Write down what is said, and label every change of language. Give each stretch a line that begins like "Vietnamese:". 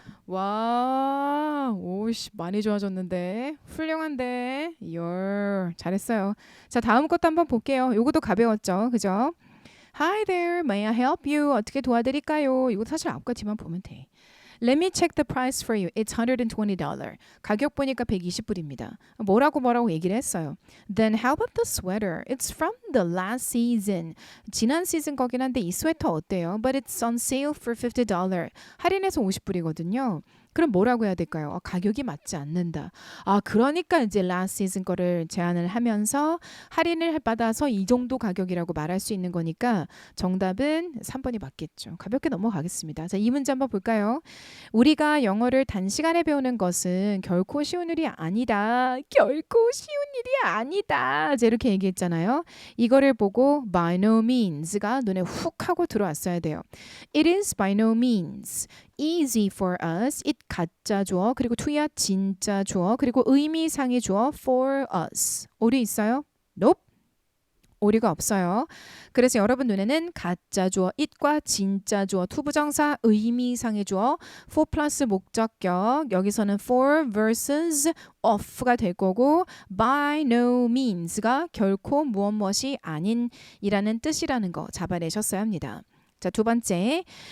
Korean: 와, 오씨, 많이 좋아졌는데. 훌륭한데. 잘했어요. 자, 다음 것도 한번 볼게요. 요것도 가벼웠죠. 그죠?
English: Hi there, may I help you?
Korean: 어떻게 도와드릴까요? 이거 사실 앞과 뒤만 보면 돼.
English: Let me check the price for you. It's $120.
Korean: 가격 보니까 120불입니다. 뭐라고 얘기를 했어요.
English: Then how about the sweater? It's from the last season.
Korean: 지난 시즌 거긴 한데 이 스웨터 어때요?
English: But it's on sale for $50.
Korean: 할인해서 50불이거든요. 그럼 뭐라고 해야 될까요? 가격이 맞지 않는다. 그러니까 이제 last season 거를 제안을 하면서 할인을 받아서 이 정도 가격이라고 말할 수 있는 거니까 정답은 3번이 맞겠죠. 가볍게 넘어가겠습니다. 자, 이 문제 한번 볼까요? 우리가 영어를 단시간에 배우는 것은 결코 쉬운 일이 아니다. 결코 쉬운 일이 아니다. 이제 이렇게 얘기했잖아요. 이거를 보고 by no means가 눈에 훅 하고 들어왔어야 돼요.
English: It is by no means easy for us.
Korean: it 가짜 주어 그리고 to야 진짜 주어 그리고 의미상의 주어 for us. 오류 있어요? Nope. 오류가 없어요. 그래서 여러분 눈에는 가짜 주어 it과 진짜 주어 투부정사 의미상의 주어 for 플러스 목적격 여기서는 for versus of가 될 거고 by no means가 결코 무엇이 아닌 이라는 뜻이라는 거 잡아내셨어야 합니다. 자, 두 번째.